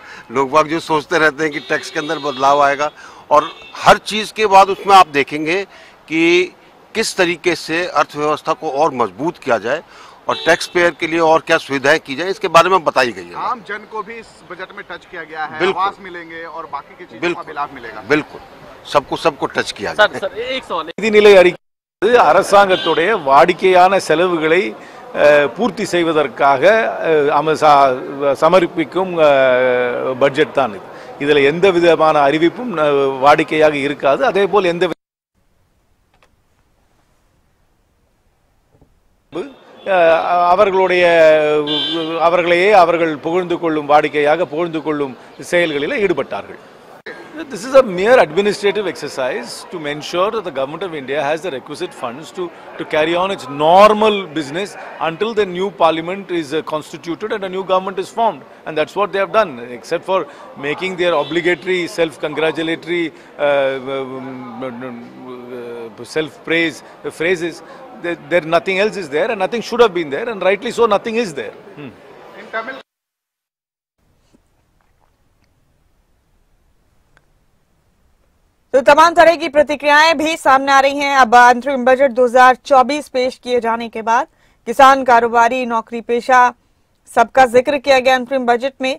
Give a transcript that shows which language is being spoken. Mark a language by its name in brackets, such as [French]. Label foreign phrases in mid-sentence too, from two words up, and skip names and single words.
[Hindi] लोग बाग जो सोचते रहते हैं कि टैक्स के अंदर बदलाव आएगा, और हर चीज़ के बाद उसमें आप देखेंगे कि किस तरीके से अर्थव्यवस्था को और मजबूत किया जाए और [English] tax payer [Hindi] के लिए और क्या सुविधाएं की जाए, इसके बारे में बताई गई है। आम जन को भी इस बजट में टच किया गया है, आवास मिलेंगे और बाकी की चीजों का भी लाभ मिलेगा। बिल्कुल, सबको टच किया जाए। [Tamil] நிதிநிலை அறிக்கை அரசாங்கத்துடைய வாடிக்கையான செலவுகளை பூர்த்தி செய்வதற்காக சமர்ப்பிக்கும் பட்ஜெட் தான் இது. இதுல எந்த விதமான அறிவிப்பும் வாடிக்கையாக இருக்காது. அதேபோல் எந்த அவர்களையே அவர்கள் புகழ்ந்து கொள்ளும் வாடிக்கையாக புகழ்ந்து கொள்ளும் செயல்களில் ஈடுபட்டார்கள். [English] This is a mere administrative exercise to ensure that the government of India has the requisite funds to carry on its normal business until the new parliament is constituted and a new government is formed. And that's what they have done, except for making their obligatory self-congratulatory self-praise phrases. There nothing else is there, and nothing should have been there, and rightly so, nothing is there. In Tamil [Hindi] तो तमाम तरह की प्रतिक्रियाएं भी सामने आ रही हैं। अब अंतरिम बजट 2024 पेश किए जाने के बाद किसान, कारोबारी, नौकरी पेशा सबका जिक्र किया गया अंतरिम बजट में।